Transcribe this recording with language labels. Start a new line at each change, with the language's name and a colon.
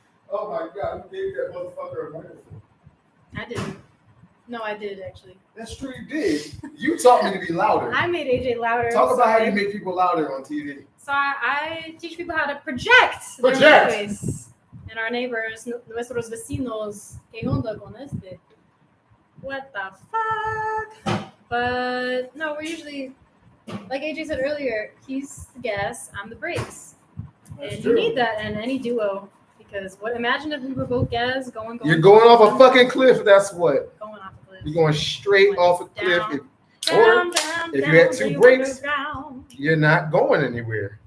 English: Oh my God, who gave that motherfucker a microphone? I didn't. No, I did actually. That's true, you did. You taught me to be louder. I made AJ louder. Talk about how you make people louder on TV. So I teach people how to project. Their voice. And our neighbors,
Spanish: nuestros vecinos, ¿qué onda con este?
English: What the fuck? But no, we're usually, like AJ said earlier, he's the gas, I'm the brakes. And you need that in any duo. Because imagine if we were both gas going. You're going off a fucking cliff, that's what. Going off a cliff. You're going straight off a cliff. If you had 2 brakes, you're not going anywhere.